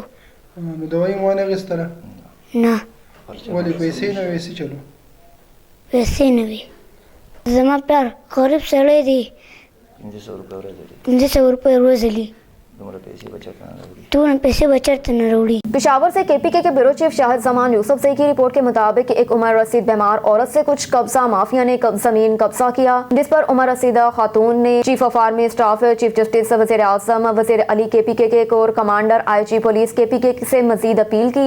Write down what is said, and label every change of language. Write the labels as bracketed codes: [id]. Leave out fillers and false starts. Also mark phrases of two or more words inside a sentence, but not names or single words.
[ps] نو دوايي مو ونه اخیستله؟ نه. ولې پیسې نه وې؟ څه چلو؟ پیسې نه وې. زما پلار غریب سړی دی، 500 روپۍ ورځ لري، 500 روپۍ ورځ لري، دومره پیسې به چېرته نه راوړي. دومره پیسې به چېرته نه راوړي. [ur] پشاور سے KPK کے [en] bureau chief [ur] شاہد زمان یوسف سے کی رپورٹ کے مطابق ایک عمر رسید بیمار عورت سے کچھ قبضہ مافیا نے زمین قبضہ کیا، جس پر عمر رسیدہ خاتون نے [en] chief of army staff, chief justice, [ur] وزیر اعظم، وزیر اعلیٰ KPK کے [en] corps commander, IG police [ur] KPK سے مزید اپیل کی.